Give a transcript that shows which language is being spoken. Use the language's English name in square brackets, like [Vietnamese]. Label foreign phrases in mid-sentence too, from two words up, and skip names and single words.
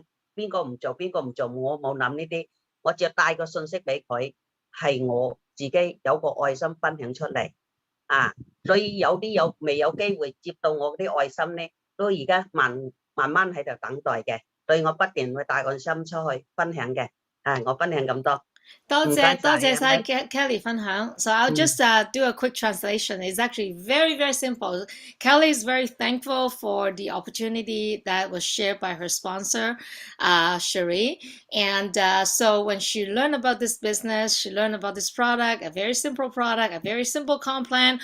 [Cantonese] 邊個唔做，我冇諗呢啲，我只係帶個信息俾佢。係我自己有個愛心分享出嚟， 所以有啲未有機會接到我啲愛心咧，都而家慢慢喺度等待嘅，所以我不斷會帶愛心出去分享嘅，我分享咁多。多謝晒 Kelly 分享。 [English] So I'll just do a quick translation. It's actually very, very simple. Kelly is very thankful for the opportunity that was shared by her sponsor, Cherie. And so when she learned about this business, she learned about this product, a very simple product, a very simple comp plan.